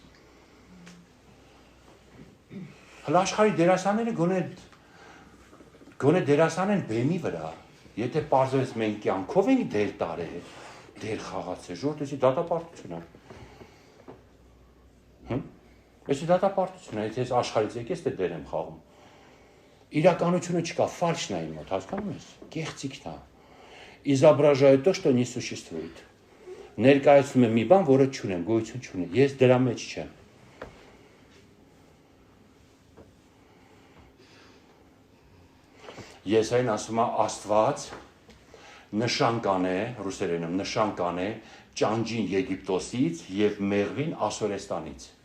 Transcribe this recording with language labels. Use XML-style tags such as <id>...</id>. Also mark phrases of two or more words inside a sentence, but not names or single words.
<hy>Հələ աշխարհի դերասանները գոնե դերասան են բեմի վրա։ Եթե պարզվեց մենք կյանքով ենք դեր տարել, դեր խաղացել, ժողովրդի դատապարտություն է։ Էսի դատապարտություն է, եթե ես աշխարհից եկես դե դեր եմ խաղում։ Իրականությունը չկա, ֆալշն է իմ մոտ, հասկանում ես։ Կեղծիքն է։</hy> <ru>Изображаю то, что не существует։</ru> <hy>Ներկայացնում եմ մի բան, որը չունեմ, գոյություն չունի։ Ես դրա մեջ չեմ։ Ես այն ասում եմ Աստված նշան կանե, ռուսերենում նշան կանե ճանջին Եգիպտոսից եւ մեղվին Ասորեստանից։</hy>